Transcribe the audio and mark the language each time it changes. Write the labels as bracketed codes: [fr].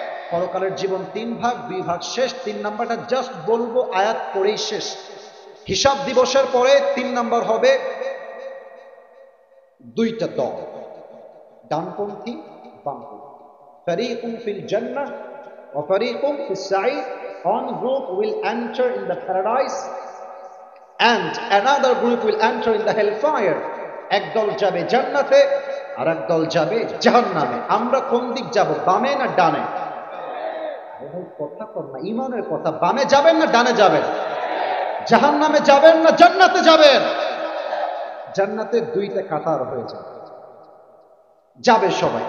[bn] পরকালের জীবন 3 ভাগ, 2 ভাগ শেষ। 3 নাম্বারটা জাস্ট বলবো, আয়াত পড়েই শেষ। হিসাব দিবসের পরে 3 নাম্বার হবে 2টা দল, ডানপন্থী বামপন্থী। [ar] ফারিকুম ফিল জান্নাহ ওয়া ফারিকুম ফিস সাঈর। [en] One group will enter in the paradise and another group will enter in the hellfire. [bn] এক দল যাবে জান্নাতে আর এক দল যাবে জাহান্নামে। আমরা কোন দিক যাব, বামে না ডানে? কথা কর না, ঈমানের কথা। বামে যাবেন না ডানে যাবেন? জাহান্নামে যাবেন না জান্নাতে যাবেন? জান্নাতে 2টা কাতার হয়ে যাবে, যাবে সবাই।